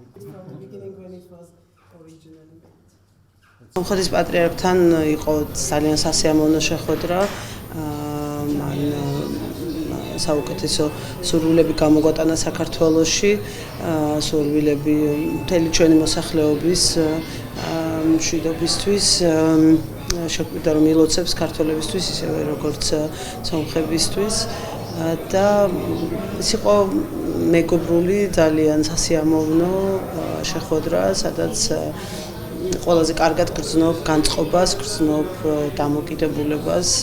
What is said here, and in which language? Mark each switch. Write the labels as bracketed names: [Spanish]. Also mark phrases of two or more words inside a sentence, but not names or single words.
[English] From the beginning when it was originally made. [Georgian] სომხეთის პატრიარქთან იყო ძალიან სასიამოვნო შეხვედრა. მან საუკეთესო სურვილები გამოგვატანა საქართველოში, სურვილები მთელი ჩვენი მოსახლეობის მშვიდობისთვის, შეგვიძლია რომ ილოცებს ქართველებისთვის ისევე როგორც სომხებისთვის და ის იყო მეგობრული ძალიან სასიამოვნო შეხვედრა, სადაც ყველაზე კარგად გრძნობ განწყობას, გრძნობ დამოკიდებულებას,